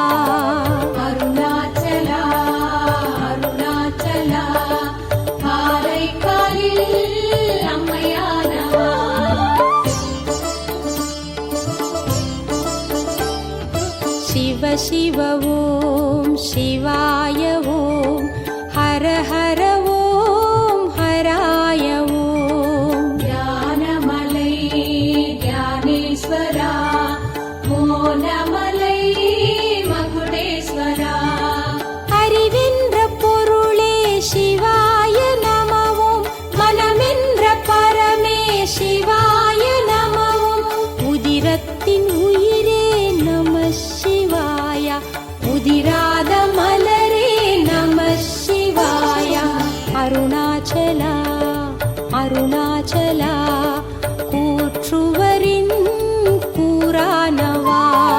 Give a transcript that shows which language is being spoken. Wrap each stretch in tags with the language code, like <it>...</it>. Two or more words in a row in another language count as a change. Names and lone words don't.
<ta>அருணாச்சலா அருணாச்சலா காரைக்காலில் அம்மையானவா</ta> <sa>शिव शिव ॐ शिवाय ॐ हर हर ॐ हराय ॐ</sa> <ta>ஞானமலை ஞானேஸ்வரா மோனமலை மகுடேஸ்வரா அறிவென்ற பொருளே</ta> <sa>शिवाय नमः ॐ</sa> <ta>மனமென்ற பரமே</ta> <sa>शिवाय नमः ॐ</sa> <ta>உதிரத்தின் உயிரே</ta> <sa>नमः शिवाय</sa> <ta>உதிராத மலரே</ta> <sa>नमः शिवाय</sa> <ta>அருணாச்சலா அருணாச்சலா கூற்றுவரின் கூறானவா</ta>